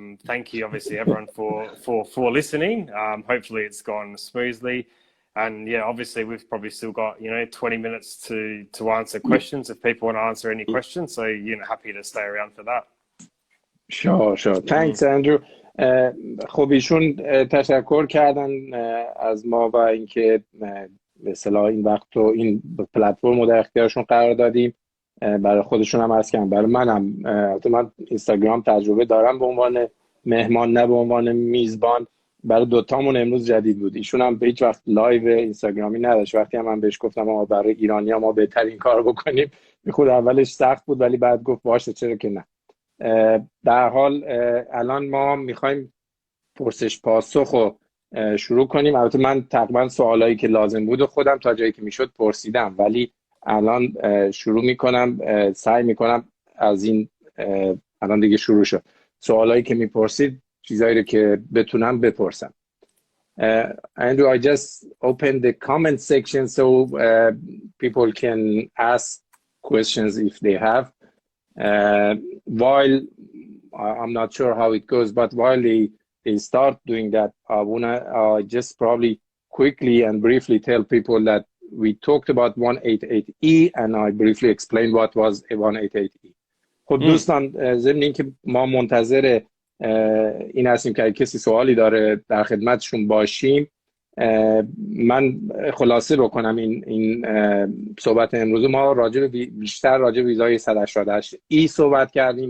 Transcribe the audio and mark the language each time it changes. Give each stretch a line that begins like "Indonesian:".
English: Thank you, obviously, everyone for listening. Hopefully, it's gone smoothly. And yeah, obviously, we've probably still got 20 minutes to answer questions if people want to answer any questions. So happy to stay around for that. Sure. Thanks, Andrew.
Persian: خب ایشون تشکر کردن از ما و اینکه به اصطلاح این وقت و این پلتفرم رو در اختیارشون قرار دادیم. برای خودشون هم عرض کردم، برای منم من اینستاگرام تجربه دارم به عنوان مهمان نه به عنوان میزبان. برای دوتامون امروز جدید بود. ایشون هم به هیچ وقت لایو اینستاگرامی نداشت. وقتی هم من بهش گفتم ما برای ایرانی‌ها ما بهترین کار بکنیم، خود اولش سخت بود ولی بعد گفت باشه چرا که نه. در حال الان ما میخوایم پرسش پاسخ رو شروع کنیم. البته من تقریبا سوالایی که لازم بود و خودم تا جایی که میشد پرسیدم، ولی الان شروع میکنم، سعی میکنم از این الان دیگه شروع شد. سوالایی که میپرسید چیزایی رو که بتونم بپرسم.
English: Andrew, I just opened the comment section so people can ask questions if they have. While I'm not sure how it goes, but while they start doing that, I wanna just probably quickly and briefly tell people that we talked about 188E and I briefly explained what was a 188E.
Persian: خب دوستان، ضمن اینکه ما منتظر این هستیم که کسی سوالی داره در خدمتشون باشیم، من خلاصه بکنم این صحبت امروز. ما بیشتر راجع به ویزای 188E صحبت کردیم.